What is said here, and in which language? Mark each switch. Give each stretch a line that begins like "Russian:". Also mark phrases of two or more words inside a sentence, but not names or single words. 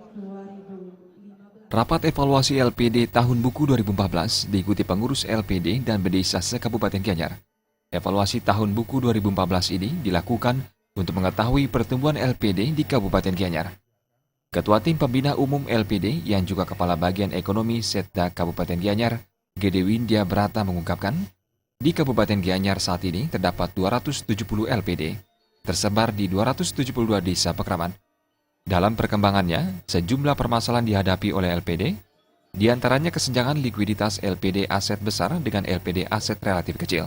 Indonesian: Rapat evaluasi LPD tahun buku 2014 diikuti pengurus LPD dan Bedesa se-Kabupaten Gianyar. Evaluasi tahun buku 2014 ini dilakukan untuk mengetahui pertumbuhan LPD di Kabupaten Gianyar. Ketua Tim Pembina Umum LPD yang juga Kepala Bagian Ekonomi Setda Kabupaten Gianyar, Gede Windya Brata mengungkapkan, di Kabupaten Gianyar saat ini terdapat 270 LPD, tersebar di 272 desa pekraman. Dalam perkembangannya, sejumlah permasalahan dihadapi oleh LPD, diantaranya kesenjangan likuiditas LPD aset besar dengan LPD aset relatif kecil.